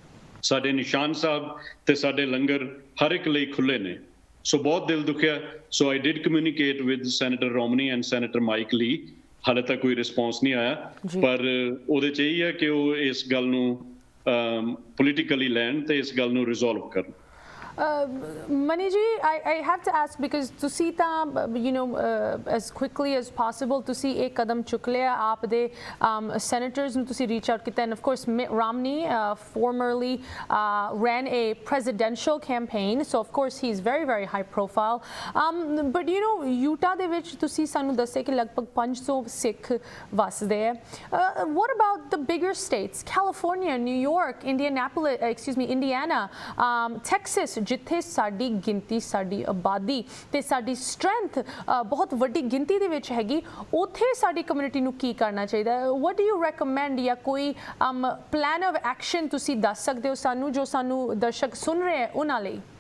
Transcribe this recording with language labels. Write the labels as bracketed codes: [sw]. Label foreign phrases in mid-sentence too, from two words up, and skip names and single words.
[pa] ਸਾਡੇ ਨਿਸ਼ਾਨ ਸਾਹਿਬ ਤੇ ਸਾਡੇ ਲੰਗਰ ਹਰ ਇੱਕ ਲਈ ਖੁੱਲੇ ਨੇ। ਸੋ ਬਹੁਤ ਦਿਲ ਦੁਖਿਆ। [en] So I did communicate with Senator Romney and Senator Mike Lee. [pa] ਹਾਲੇ ਤੱਕ ਕੋਈ ਰਿਸਪੌਂਸ ਨਹੀਂ ਆਇਆ, ਪਰ ਉਹਦੇ 'ਚ ਇਹੀ ਹੈ ਕਿ ਉਹ ਇਸ ਗੱਲ ਨੂੰ ਪੋਲੀਟੀਕਲੀ ਲੈਣ ਤੇ ਇਸ ਗੱਲ ਨੂੰ ਰਿਜ਼ੋਲਵ ਕਰਨ। [en] Mani ji, I have to ask because [pa] ਤੁਸੀਂ ਤਾਂ [en] as quickly as possible [pa] ਤੁਸੀਂ ਇਹ ਕਦਮ ਚੁੱਕ ਲਿਆ, ਆਪ ਦੇ [en] senators [pa] ਨੂੰ ਤੁਸੀਂ [en] reach out ਕੀਤਾ, and of course Mitt Romney formerly ran a presidential campaign, so of course he's very very high profile, but Utah [pa] ਦੇ ਵਿੱਚ ਤੁਸੀਂ ਸਾਨੂੰ ਦੱਸਿਆ ਕਿ ਲਗਭਗ 500 ਸਿੱਖ ਵਸਦੇ ਹੈ। [en] What about the bigger states, California, New York, Indiana, Texas, [pa] ਜਿੱਥੇ ਸਾਡੀ ਗਿਣਤੀ, ਸਾਡੀ ਆਬਾਦੀ ਤੇ ਸਾਡੀ ਸਟਰੈਂਥ ਬਹੁਤ ਵੱਡੀ ਗਿਣਤੀ ਦੇ ਵਿੱਚ ਹੈਗੀ, ਉੱਥੇ ਸਾਡੀ ਕਮਿਊਨਿਟੀ ਨੂੰ ਕੀ ਕਰਨਾ ਚਾਹੀਦਾ? [en] What do you recommend, [pa] ਜਾਂ ਕੋਈ [en] plan of action [pa] ਤੁਸੀਂ ਦੱਸ ਸਕਦੇ ਹੋ ਸਾਨੂੰ, ਜੋ ਸਾਨੂੰ ਦਰਸ਼ਕ ਸੁਣ ਰਹੇ ਹੈ ਉਹਨਾਂ ਲਈ?